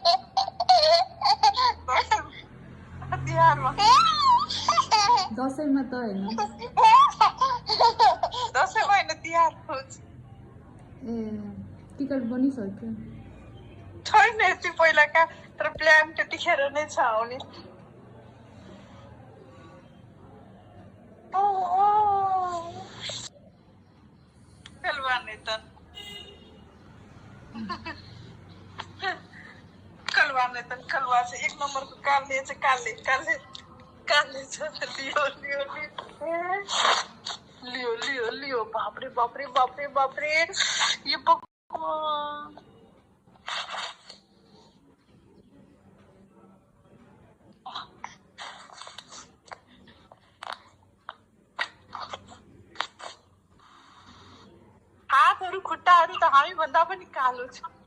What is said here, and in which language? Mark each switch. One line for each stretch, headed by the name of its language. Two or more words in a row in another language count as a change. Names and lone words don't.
Nepali: दसैँमा त होइन। दसैँमा होइन, तिहार हो। ए टिकट बनिसक्यो? छैन यति पहिलाका, तर प्लान त्यतिखेर नै छ आउने। कलवा से एक नंबर को काले छ, काले काले काले छ। लियो लियो लियो लियो लियो।
Hindi: बाप रे बाप रे बाप रे बाप रे, ये भगवान।
Nepali: हातहरू खुट्टाहरू त हामी भन्दा पनि कालो छ।